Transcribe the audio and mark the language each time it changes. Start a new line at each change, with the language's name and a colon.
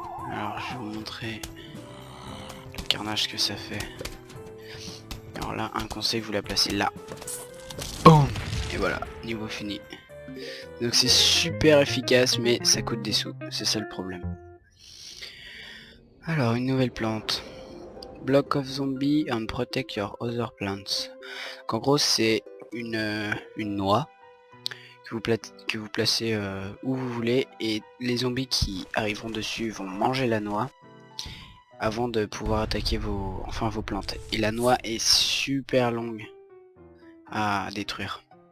French: Alors je vais vous montrer le carnage que ça fait. Alors là, un conseil, vous la placez là. Boum. Et voilà, niveau fini. Donc c'est super efficace, mais ça coûte des sous. C'est ça le problème. Alors, une nouvelle plante.
English: Block of zombie and protect your other plants.
French: Donc, en gros, c'est une noix que vous placez où vous voulez, et les zombies qui arriveront dessus vont manger la noix avant de pouvoir attaquer vos plantes. Et la noix est super longue à détruire.